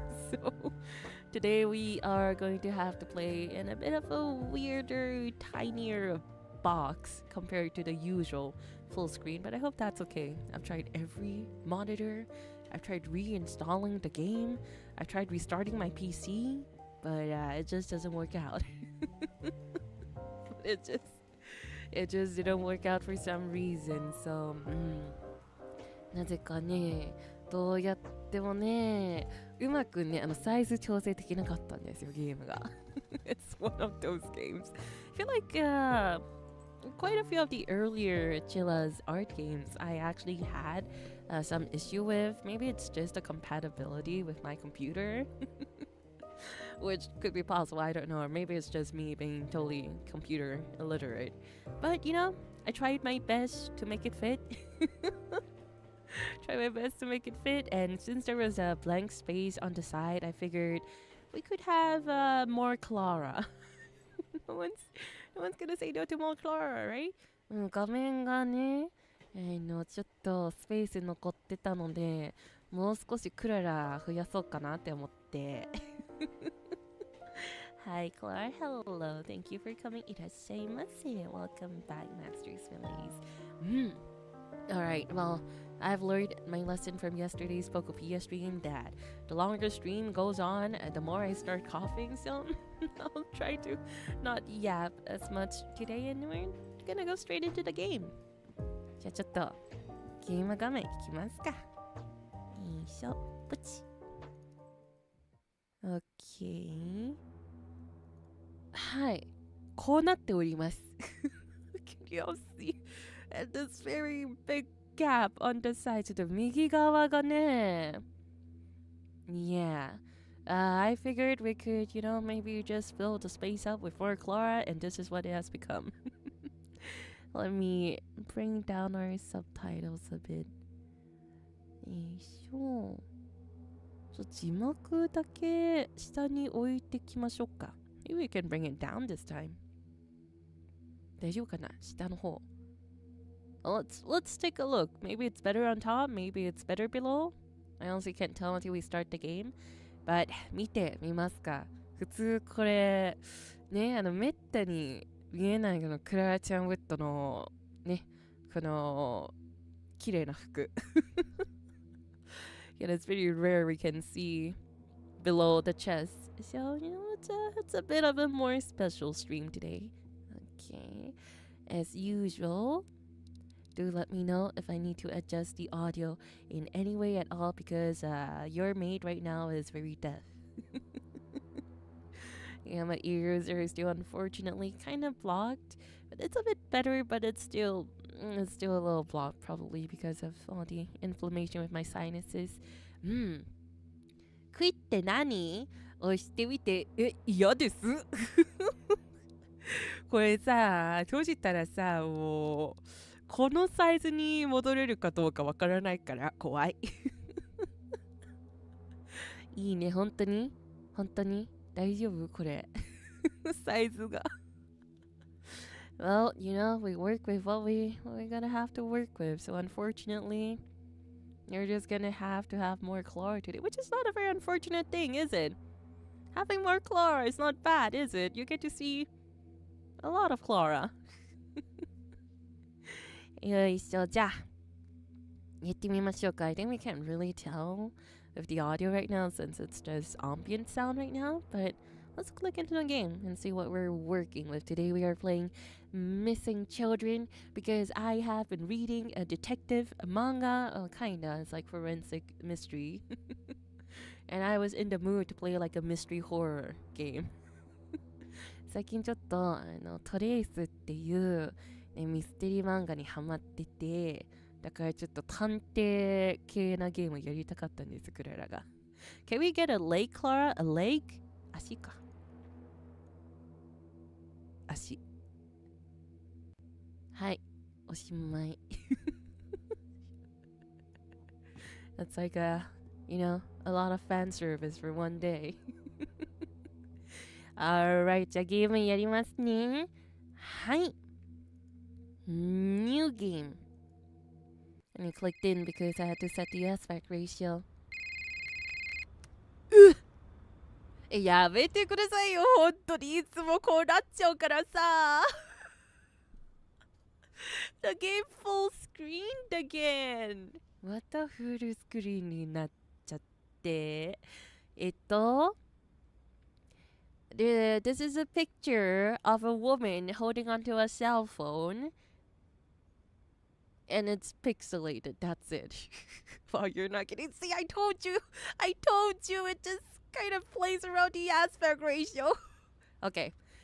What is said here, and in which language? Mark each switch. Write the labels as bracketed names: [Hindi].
[English] So today we are going to have to play in a bit of a weirder, tinier box compared to the usual full screen, but I hope that's okay. I've tried every monitor. I've tried reinstalling the game. I've tried restarting my PC, but it just doesn't work out. it just didn't work out for some reason. [Japanese] So なぜかね、どうやってもね、うまくね、サイズ調整できなかったんですよ、ゲームが。 [English] It's one of those games. I feel like quite a few of the earlier Chilla's art games I actually had some issue with. Maybe it's just a compatibility with my computer. Which could be possible, I don't know. Or maybe it's just me being totally computer illiterate. But, I tried my best to make it fit. And since there was a blank space on the side, I figured we could have more Klara. no one's gonna say no to more Klara, right? [Japanese] 画面がね、ちょっとスペース残ってたので、もう少しクララ増やそうかなって思って。 [English] Hi, Klara. Hello. Thank you for coming. [Japanese] いらっしゃいませ. [English] Welcome back, Masters Families. Alright, well, I've learned my lesson from yesterday's Pokopia stream that the longer stream goes on, the more I start coughing, so I'll try to not yap as much today, and we're gonna go straight into the game. [Japanese] じゃあちょっとゲーム画面いきますか。よいしょ、ポチ。 [English] OK。 [Japanese] はい、こうなっております。 [English] Can you all see? And this very big gap on the side. [Japanese] ちょっと右側がね。 [English] Yeah. I figured we could, maybe just fill the space up with more Klara, and this is what it has become. Let me bring down our subtitles a bit. [Japanese] よいしょ。字幕だけ下に置いてきましょうか。 [English] Maybe we can bring it down this time. [Japanese] 大丈夫かな？下の方。 [English] Well, let's take a look. Maybe it's better on top, maybe it's better below. I honestly can't tell until we start the game. [Japanese] But 見てみますか。普通これね、めったに見えないクララちゃんウッドのね、この綺麗な服。 [English] Yeah, it's pretty rare we can see below the chest. So, it's a bit of a more special stream today. Okay. As usual, do let me know if I need to adjust the audio in any way at all, because your maid right now is very deaf. Yeah, my ears are still unfortunately kind of blocked. But it's a bit better, but it's still a little blocked, probably because of all the inflammation with my sinuses. [Japanese] クイって何？押してみて。嫌です。これさ、閉じたらさ、もう、このサイズに戻れるかどうかわからないから怖い。いいね、本当に大丈夫これ。サイズが。 [English] Well, we work with what we're gonna have to work with. So unfortunately, you're just gonna have to have more Klara today, which is not a very unfortunate thing, is it? Having more Klara is not bad, is it? You get to see a lot of Klara. [Japanese] よいしょ、じゃあ、やってみましょうか。 [English] I think we can't really tell with the audio right now since it's just ambient sound right now, but let's click into the game and see what we're working with. Today we are playing Missing Children because I have been reading a detective manga, kinda, it's like forensic mystery. And I was in the mood to play like a mystery horror game. [Japanese] 最近ちょっとトレイスっていう、ね、ミステリー漫画にハマってて、だからちょっと探偵系なゲームやりたかったんです、クララが。 [English] Can we get a leg, Klara? A leg? [Japanese] 足か。足。はい、おしまい。 [English] That's like a lot of fan service for one day. [Japanese] Alright, じゃあゲームやりますね。 [English] はい。New game. And I clicked in because I had to set the aspect ratio. [Japanese] やめてくださいよ、本当にいつもこうなっちゃうからさ。 [English] The game full screened again. [Japanese] またフルスクリーンになっちゃって。 [English] This is a picture of a woman holding onto a cell phone. And it's pixelated. That's it. Wow, you're not getting. See, I told you. It just kind of plays around the aspect ratio. Okay.